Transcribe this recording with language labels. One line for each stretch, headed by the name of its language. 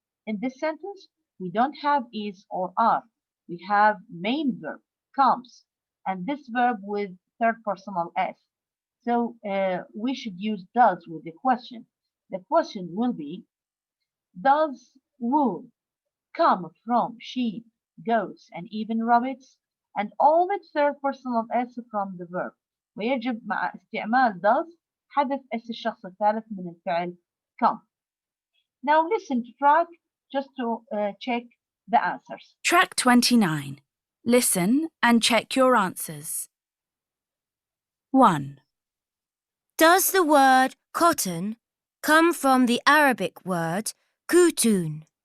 English: In this sentence, we don't have is or are. We have main verb, comes, and this verb with third personal s. So we should use does with the question. The question will be, does wool come from sheep, goats, and even rabbits? And omit third personal s from the verb.
Arabic: ويجب مع استعمال does حذف اس الشخص الثالث من الفعل come.
English: Now listen to track just to check the answers. Track 29. Listen and check your answers. 1. Does the word cotton come from the Arabic word kutun?